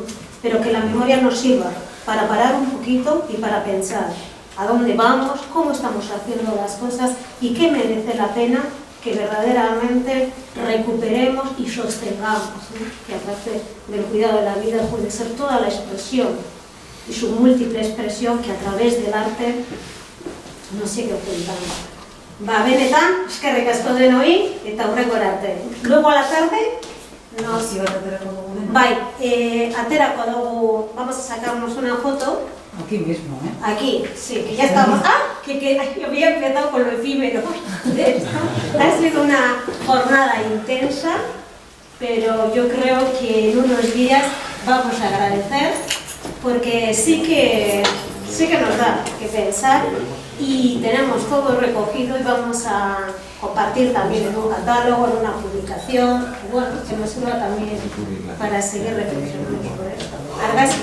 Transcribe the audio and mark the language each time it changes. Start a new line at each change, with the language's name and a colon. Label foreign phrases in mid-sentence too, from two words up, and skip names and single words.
Spanish: Pero que la memoria nos sirva para parar un poquito y para pensar a dónde vamos, cómo estamos haciendo las cosas y qué merece la pena que verdaderamente recuperemos y sostengamos, ¿no? Que aparte del cuidado de la vida puede ser toda la expresión y su múltiple expresión que a través del arte nos sigue ocultando. Va,
Basque: benetan, eskerrik asko denoi eta aurreko arte.
Spanish: Luego a la tarde nos...
Basque: aterako dugu,
Spanish: vamos a sacarnos una foto. Aquí mismo, ¿eh? Aquí, sí, que ya estamos... que había empezado con lo efímero de esto. Ha sido una jornada intensa, pero yo creo que en unos días vamos a agradecer, porque sí que nos da que pensar y tenemos todo recogido y vamos a compartir también en un catálogo, en una publicación, y bueno, que nos sirva también para seguir reflexionando sobre esto.